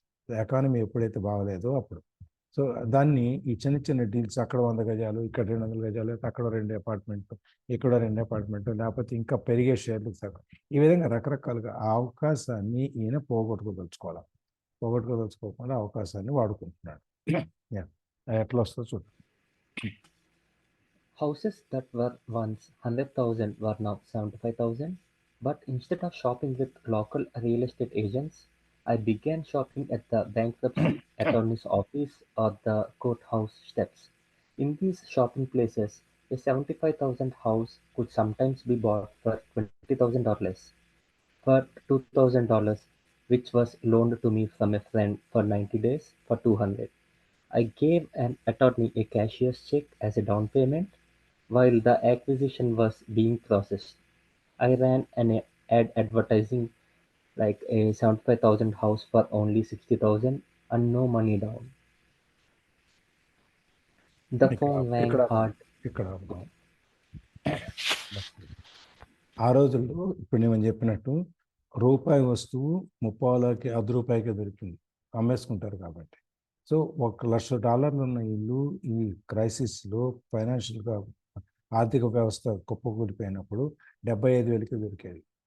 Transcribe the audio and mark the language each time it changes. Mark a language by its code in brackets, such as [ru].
[te] Economy ఎప్పుడైతే బాగలేదో అప్పుడు. So దాన్ని ఈ చిన్న చిన్న డీల్స్, అక్కడ 100 గజాలు, ఇక్కడ 200 గజాలు, అక్కడ 2 అపార్ట్మెంట్లు, ఇక్కడ 2 అపార్ట్మెంట్లు, లేకపోతే ఇంకా పెరిగే షేర్లు సగం, ఈ విధంగా రకరకాలుగా ఆ అవకాశాన్ని ఈయన పోగొట్టుకోదలుచుకోకుండా అవకాశాన్ని వాడుకుంటున్నాడు. ఎట్లా వస్తుందో చూద్దాం. [en] Houses that were once 100,000 were now 75,000. But instead of shopping with local real estate agents, I began shopping at the bankruptcy attorney's office or the courthouse steps. In these shopping places, a 75,000 house could sometimes be bought for $20,000 or less. For $2,000, which was loaned to me from a friend for 90 days for 200. I gave an attorney a cashier's check as a down payment. While the acquisition was being processed, I ran an ad advertising like a 75,000 house for only 60,000 and no money down. The phone rang hard. [te] ఇక్కడ ఆ రోజుల్లో ఇప్పుడు నేను చెప్పినట్టు రూపాయి వస్తువు ₹30కి దొరికింది, అమ్మేసుకుంటారు కాబట్టి. సో $1,00,000 ఉన్న ఇల్లు ఈ క్రైసిస్లో ఫైనాన్షియల్గా ఆర్థిక వ్యవస్థ కుప్పకూలిపోయినప్పుడు 75,000కి దొరికేది.